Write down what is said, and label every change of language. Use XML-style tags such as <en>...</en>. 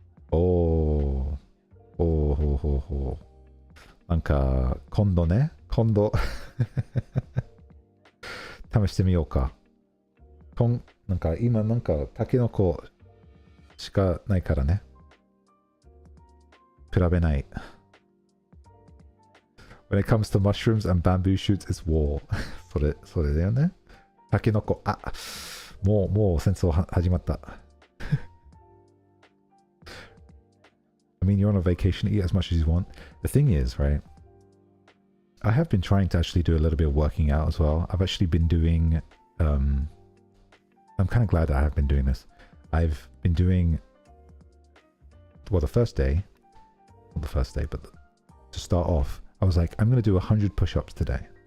<ja>おー。ほうほうほうほう。なんか、今度今度試してみようか。なんか今なんかタケノコしかないからね。比べない。</ja> <en>When it comes to mushrooms and bamboo shoots, it's war.</en> <ja>それだよね。タケノコ、もう戦争始まった。</ja> <en>I mean, you're on a vacation, eat as much as you want. The thing is, right? I have been trying to actually do a little bit of working out as well. I've actually been doing, I'm kind of glad that I have been doing this. I've been doing, well, the first day, not the first day, but to start off, I was like, I'm going to do 100 push-ups today.</en>